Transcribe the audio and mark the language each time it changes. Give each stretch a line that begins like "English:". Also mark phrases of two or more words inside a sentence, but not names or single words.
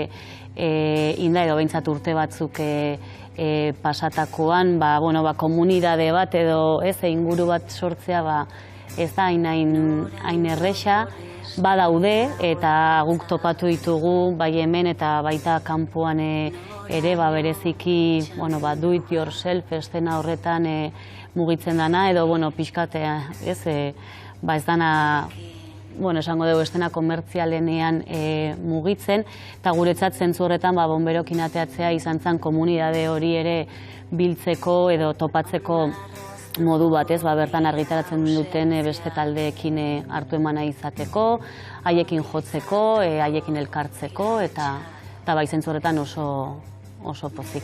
Basque: inda edo behintzat urte batzuk pasatakoan, komunidade bat edo inguru bat sortzea ez da hain erresa, badaude eta guk topatu ditugu bai hemen eta baita kanpoan ere bereziki
English: do it yourself
Basque: estena horretan mugitzen dana edo pixkatea ez dana esango dugu estena komertzialenean mugitzen eta guretzat zentzu horretan Bonberokin ateatzea izan zen komunidade hori ere biltzeko edo topatzeko modu bat, bertan argitaratzen duten beste taldeekin hartu emana izateko, haiekin jotzeko, haiekin elkartzeko, eta bai zentzu horretan oso pozik.